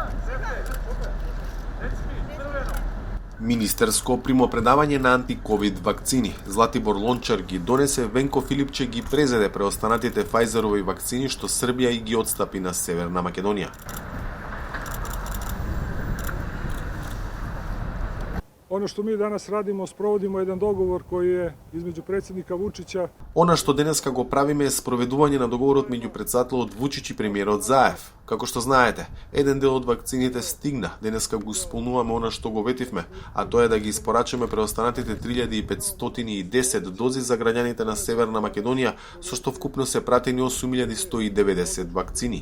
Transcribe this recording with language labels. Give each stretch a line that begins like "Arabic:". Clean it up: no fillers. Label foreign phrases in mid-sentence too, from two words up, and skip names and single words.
Macedonian: Министерско примопредавање на антиковид вакцини. Златибор Лончар ги донесе, Венко Филипче ги презеде преостанатите Фајзерови вакцини што Србија и ги отстапи на Северна Македонија.
Serbian: Ono što mi danas radimo, sprovodimo jedan dogovor koji je između predsjednika Vučića.
Macedonian: Она што денеска го правиме е спроведување на договорот меѓу претседателот Вучич и премиерот Заев. Како што знаете, еден дел од вакцините стигна. Денеска го исполнуваме она што го ветивме, а тоа е да ги испорачаме преостанатите 3510 дози за граѓаните на Северна Македонија, со што вкупно се пратени 8190 вакцини.